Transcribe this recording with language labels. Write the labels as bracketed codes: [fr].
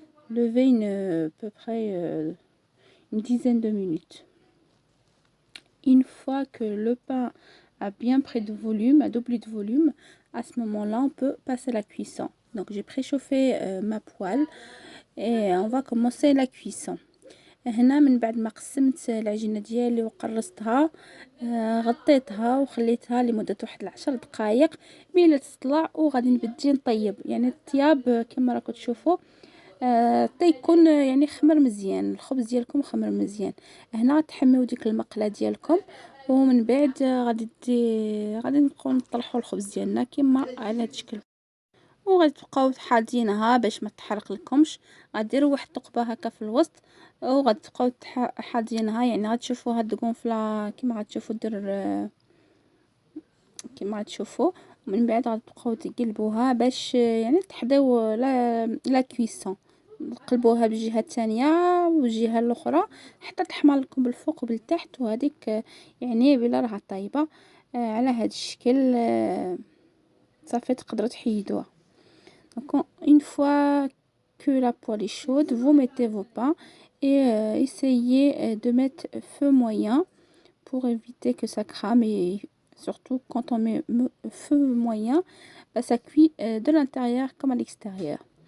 [fr] Lever à peu près une dizaine de minutes. Une fois que le pain a bien pris de volume, a doublé de volume, à ce moment-là, on peut passer à la cuisson. Donc j'ai préchauffé ma poêle et on va commencer la cuisson. [ar] هنا من بعد ما قسمت العجينه ديالي وقرصتها غطيتها وخليتها لمده واحد 10 دقائق بلا تطلع وغادي نبدي نطيب. يعني الطياب كما راكم تشوفوا تيكون يعني خمر مزيان، الخبز ديالكم خمر مزيان. هنا تحميو ديك المقله ديالكم ومن بعد غادي نبقاو نطلحوا الخبز ديالنا كما على هذا الشكل، وغادي تبقاو حاطينها باش ما تحرق لكمش. غديروا واحد الثقبه هكا في الوسط وغادي تبقاو حاطينها، يعني غتشوفوا هاد الكونفلا كما غتشوفوا دير كما غتشوفوا. ومن بعد غتبقاو تقلبوها باش يعني تحضيو لا كويسون. قلبوها بالجهه الثانيه والجهه الاخرى حتى تحمر لكم بالفوق وبالتحت، وهذيك يعني بلا راها طايبه على هذا الشكل. صافي تقدروا تحيدوها. [fr] Donc une fois que la poêle est chaude, vous mettez vos pains et essayez de mettre feu moyen pour éviter que ça crame, et surtout quand on met feu moyen, bah, ça cuit de l'intérieur comme à l'extérieur.